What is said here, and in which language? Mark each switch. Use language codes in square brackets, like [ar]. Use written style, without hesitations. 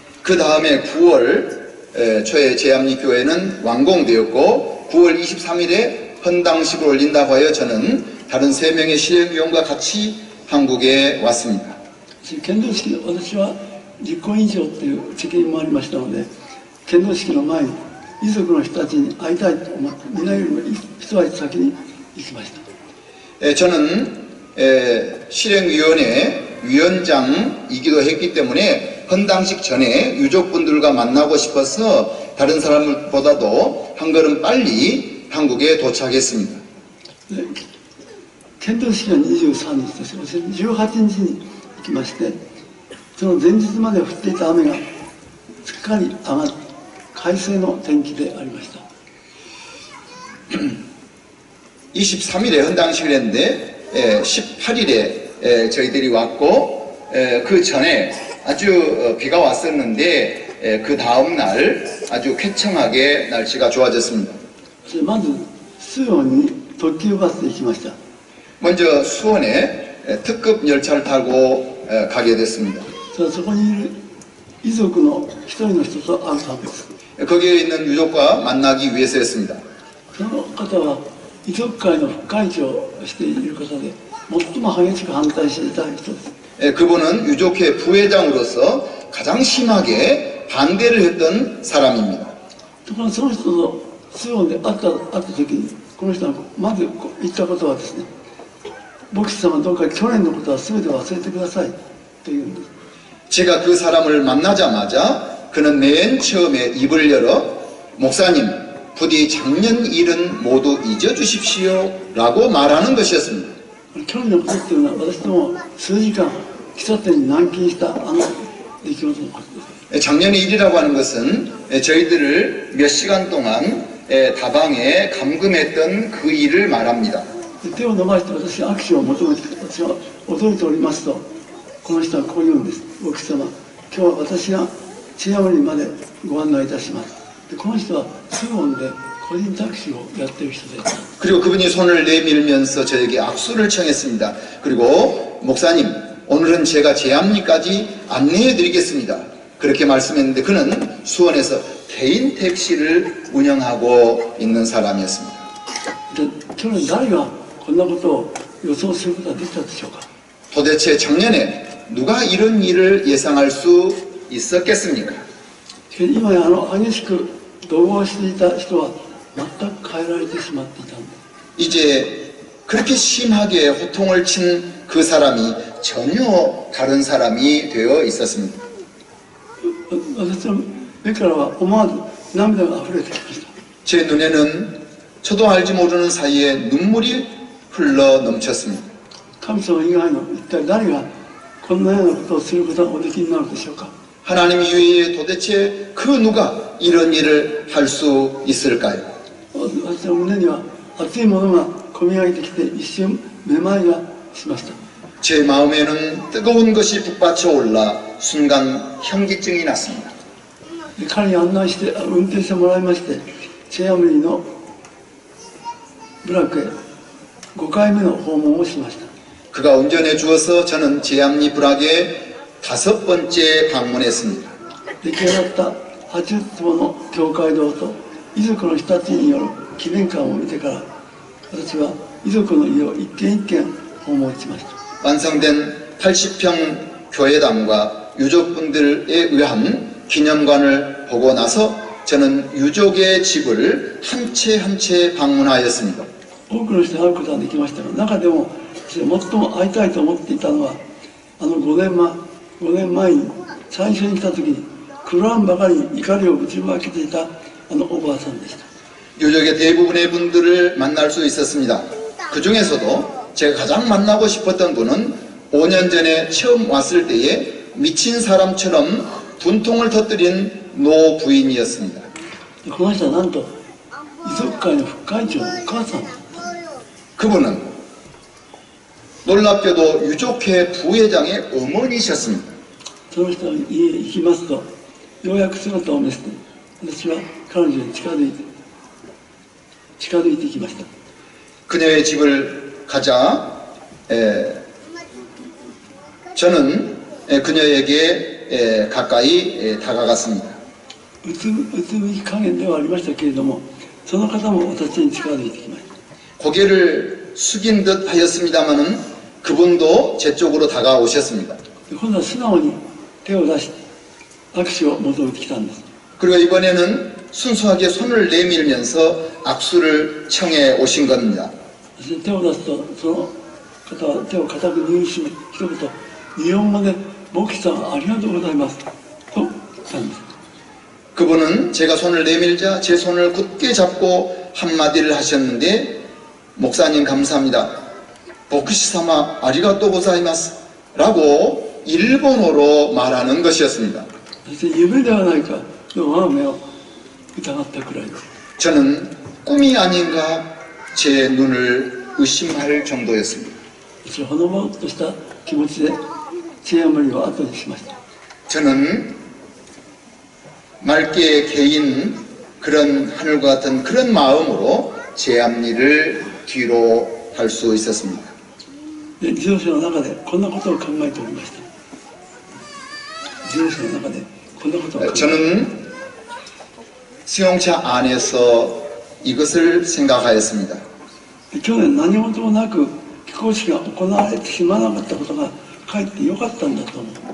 [ko] 그 다음에 9월 초에 제암리 교회는 완공되었고 9월 23일에 헌당식을 올린다고 하여 저는 다른 3명의 실행위원과 같이 한국에 왔습니다. [ja] 剣道式、私は実行委員長という責任もありましたので、剣道式の前に遺族の人たちに会いたいと思って、皆よりも一足先に行きました。 [ko] 저는 실행위원회 위원장이기도 했기 때문에 헌당식 전에 유족분들과 만나고 싶어서 다른 사람보다도 한 걸음 빨리 한국에 도착했습니다. [ja] 剣道式は23日です。私18日に行きまして、その前日まで降っていた雨がすっかり上がって快晴の天気でありました。 [ko] 23일에 헌당식을 했는데 18일에 저희들이 왔고 그 전에 아주 비가 왔었는데 그 다음 날 아주 쾌청하게 날씨가 좋아졌습니다. [ja] まず수원に特急バスで行きました。 [ko] 먼저 수원에 특급 열차를 타고 가게 됐습니다. [ja] そこにいる遺族の一人の人と会うためです。 [ko] 거기에 있는 유족과 만나기 위해서였습니다. [ja] その方は遺族会の副会長をしている方で、最も激しく反対していた人です。 [ko] 그분은 유족회 부회장으로서 가장 심하게 반대를 했던 사람입니다. [ja] ところがその人と수원で会った時に、この人がまず言ったことはですね、牧師様どうか去年のことは全て忘れてくださいというんです。 [ko] 제가 그 사람을 만나자마자 그는 맨 처음에 입을 열어 목사님, 부디 작년 일은 모두 잊어주십시오 라고 말하는 것이었습니다. [ja] 去年のことっていうのは私ども数時間喫茶店に軟禁した出来事のことです。 [ko] 작년의 일이라고 하는 것은 저희들을 몇 시간 동안 다방에 감금했던 그 일을 말합니다. [ja] 手を伸ばして私が握手を求めて、私は驚いておりますと、この人はこう言うんです。牧師様、今日は私がチアムリまでご案内いたします。でこの人は수원で個人タクシーをやっている人です。 [ko] 그리고 그분이 손을 내밀면서 저에게 악수를 청했습니다. 그리고 목사님, 오늘은 제가 제암리까지 안내해 드리겠습니다. 그렇게 말씀했는데 그는 수원에서 개인 택시를 운영하고 있는 사람이었습니다. [ja] で去年誰がこんなことを予想することができたでしょうか。 [ko] 도대체 작년에 누가 이런 일을 예상할 수 있었겠습니까? [ja] 今や激しく怒号していた人は全く変えられてしまっていたんです。 [ko] 이제 그렇게 심하게 호통을 친 그 사람이 전혀 다른 사람이 되어 있었습니다. [ja] 私の目からは思わず涙が溢れてきました。 [ko] 제 눈에는 저도 알지 모르는 사이에 눈물이 흘러 넘쳤습니다. [ja] 神様以外の一体誰がこんなようなことをすることがおできになるでしょうか。 [ko] 하나님 이외에 도대체 그 누가 이런 일을 할 수 있을까요? [ja] 私の胸には熱いものがこみ上げてきて一瞬めまいがしました。 [ko] 제 마음에는 뜨거운 것이 북받쳐 올라 순간 현기증이 났습니다. [ja] で彼に案内して運転してもらいまして、チェアムリの部落へ5回目の訪問をしました。 [ko] 그가 운전해 주어서 저는 제암리 부락에 5번째 방문했습니다. [ja] 出来上がった80坪の教会堂と遺族の人たちによる記念館を見てから、私は遺族の家を一軒一軒訪問しました。 [ko] 완성된 80평 교회당과 유족분들에 의한 기념관을 보고 나서 저는 유족의 집을 한 채 한 채 방문하였습니다. [ja] 多くの人に会うことができましたが、中でも最も会いたいと思っていたのは、5年前に最初に来た時に狂わんばかりに怒りをぶちまけていたおばあさんでした。 [ko] 유족의 대부분의 분들을 만날 수 있었습니다. 그 중에서도 제가 가장 만나고 싶었던 분은 5년 전에 처음 왔을 때에 미친 사람처럼 분통을 터뜨린 노 부인이었습니다. [ja] この人はなんと遺族会の副会長のお母さんです。 [ko] 그분은 놀랍게도 유족회 부회장의 어머니셨습니다. [ja] その人の家へ行きますと、ようやく姿を見せて、私は彼女に近づいていきました。 [ko] 그녀의 집을 가자 저는 그녀에게 가까이 다가갔습니다. [ja] うつむき加減ではありましたけれども、その方も私に近づいてきました。 [ko] 고개를 숙인 듯 하였습니다마는 그분도 제 쪽으로 다가오셨습니다. [ja] 今度は素直に手を出して握手を求めてきたんです。 [ko] 그리고 이번에는 순수하게 손을 내밀면서 악수를 청해 오신 겁니다. [ja] そして手を出すと、その方は手を固く握りしめ、一言日本語で「牧師さんありがとうございます」と言ったんです。 [ko] 그분은 제가 손을 내밀자 제 손을 굳게 잡고 한마디를 하셨는데, 목사님 감사합니다. [ja] 보크시사마 아리가또 고자이마스 [ko] 라고 일본어로 말하는 것이었습니다. [ja] そして夢ではないかと我が目を疑ったくらいです。 [ko] 저는 꿈이 아닌가 제 눈을 의심할 정도였습니다. [ja] 私はほのぼのとした気持ちでチェアムリを後にしました。 [ko] 저는 맑게 개인 그런 하늘과 같은 그런 마음으로 제 앞일을 뒤로 할 수 있었습니다. [ja] で自動車の中でこんなことを考えておりました。自動車の中でこんなことを考えて [ko] 저는 수용차 안에서 이것을 생각하였습니다. [ja] 去年何事もなく起工式が行われてしまわなかったことがかえってよかったんだと思う。